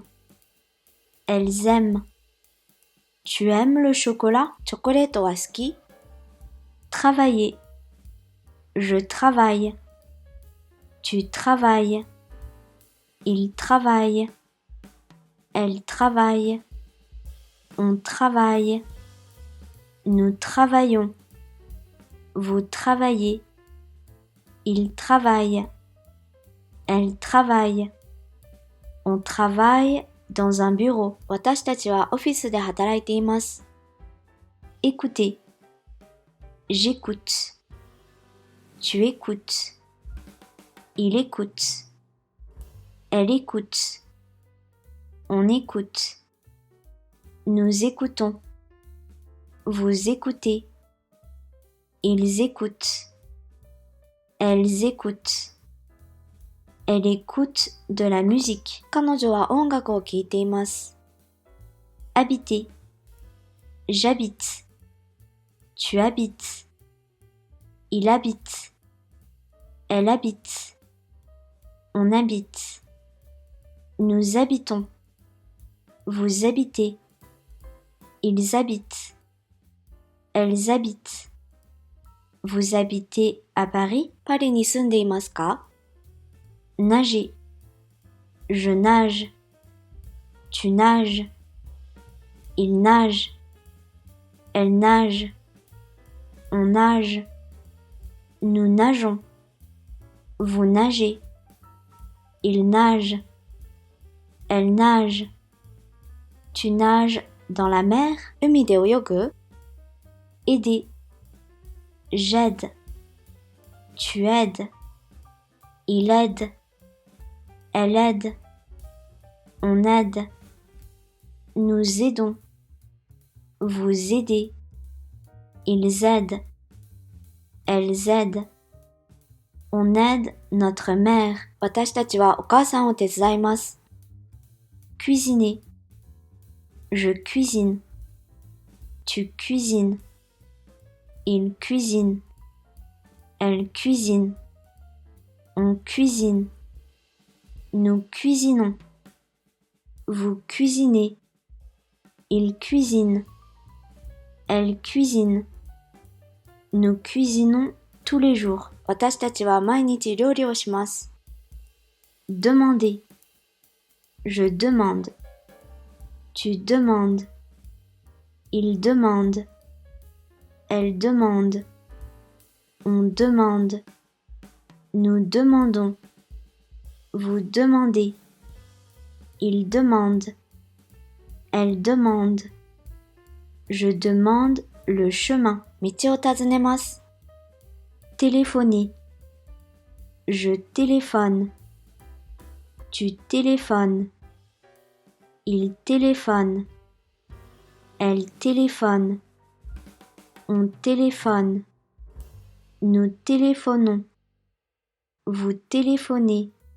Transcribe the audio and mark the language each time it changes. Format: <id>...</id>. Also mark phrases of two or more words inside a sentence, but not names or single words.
<fr>Elles aiment. Tu aimes le chocolat?</fr> <ja>チョコレートは好き?</ja> <fr>Travailler. Je travaille. Tu travailles. Il travaille. Elle travaille. On travaille. Nous travaillons. Vous travaillez. Il travaille. Elle travaille. On travaille dans un bureau.</fr> <ja>私たちはオフィスで働いています。</ja> <fr>Écoutez. J'écoute. Tu écoutes. Il écoute. Elle écoute. On écoute. Nous écoutons. Vous écoutez. Ils écoutent. Elles écoutent. Elle écoute de la musique.</fr> <ja>彼女は音楽を聴いています。</ja> <fr>Habiter. J'habite. Tu habites. Il habite. Elle habite. On habite. Nous habitons. Vous habitez. Ils habitent. Elles habitent. Vous habitez à Paris?</fr> <ja>パリに住んでいますか？</ja> <fr>Nager. Je nage. Tu nages. Il nage. Elle nage. On nage. Nous nageons. Vous nagez. Il nage. Elle nage. Tu nages dans la mer?</fr> <ja>海で泳ぐ？</ja> <fr>Aider. J'aide. Tu aides. Il aide. Elle aide. On aide. Nous aidons. Vous aidez. Ils aident. Elles aident. On aide notre mère.</fr> <ja>私たちはお母さんを手伝います。</ja> <fr>Cuisiner. Je cuisine. Tu cuisines. Il cuisine. Elle cuisine. On cuisine. Nous cuisinons. Vous cuisinez. Il cuisine. Elle cuisine. Nous cuisinons tous les jours.</fr> <ja>私たちは毎日料理をします。</ja> <fr>Demander. Je demande. Tu demandes. Il demande. Elle demande. On demande. Nous demandons. Vous demandez. Il demande. Elle demande. Je demande le chemin.</fr> <ja>道を尋ねます。</ja> <fr>Téléphoner. Je téléphone. Tu téléphones. Il téléphone. Elle téléphone. On téléphone. Nous téléphonons. Vous téléphonez.</fr>